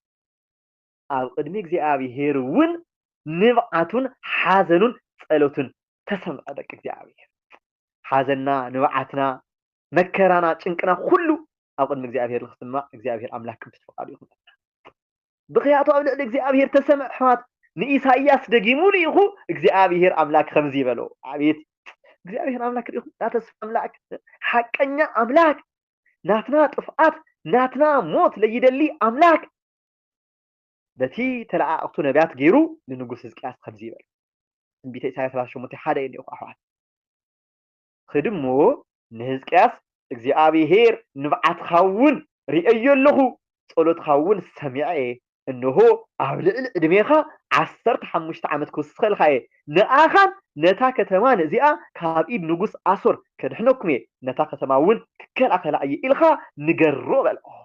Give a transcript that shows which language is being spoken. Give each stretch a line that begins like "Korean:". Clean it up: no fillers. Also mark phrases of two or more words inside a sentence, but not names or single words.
Tigrinya: ኣብ ቅድሚ እግዚአብሔር እውን ንብዓቱን ሓዘኑን ጸሎቱን ተሰምዐ ደቂ እግዚአብሔር ሓዘና ንብዓትና መከራና ጭንቅና ሁሉ ኣብ ቅድሚ እግዚአብሔር ንክስማዕ እግዚአብሔር አምላክ ቅዱስ ፈቃዱ ይኹን ብኽያቱ ኣብ ልዕሊ እግዚአብሔር ተሰምዕ ሕማት ንኢሳይያስ ደጊሙ ኢኹ እግዚአብሔር አምላክ ከምዚ ይበሎ አቤት እግዚአብሔር አምላክ ኢኹ ተስፋ አምላክ ሐቀኛ አምላክ ናትና ጥፍአት ናትና ሞት ለይደሊ አምላክ በቲ ተለዓቅቱ ነቢያት ገይሩ ንንጉስ ሕዝቅያስ ከምዚ ይበል ትንቢተ ኢሳይያስ 38 ሓደ የኒኹ ኣሕዋት ክድሞ ንሕዝቅያስ እግዚአብሔር ንብዓትኻ እውን ሪአዮ ኣለኹ ጸሎትኻ እውን ሰሚዐ እንሆ ኣብ ልዕሊ ዕድሜኻ 15 ዓመት ክውስኸልካ እየ ንኣኻን ነታ ከተማ ነዚኣ ካብ ኢድ ንጉስ ኣሶር ከድሕነኩም እየ ነታ ከተማ እውን ክከላኸላ እየ ኢልካ ንገሮ በልኦ